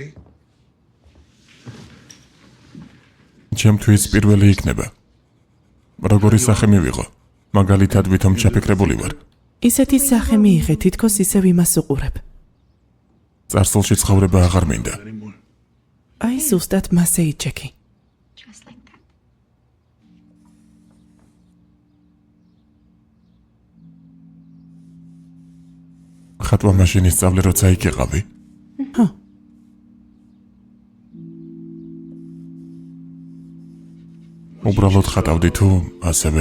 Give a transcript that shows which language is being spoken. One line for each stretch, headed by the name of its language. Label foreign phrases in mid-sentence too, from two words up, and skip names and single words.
Georgian: ჩემთვის პირველი იქნება. როგორი სახე მივიღო? მაგალითად ვითომ ჩაფიქრებული ვარ. ისეთი სახე მიიღე, თითქოს ისევ იმას უყურებ. წარსულში ცხოვრება აღარ მინდა. აი ზუსტად მასე იჩექი.
English: Just like that.
Georgian: ხატვა მაშინის სწავლე როცა იქ იყავი? ჰა. უბრალოდ ხატავდი თუ ასევე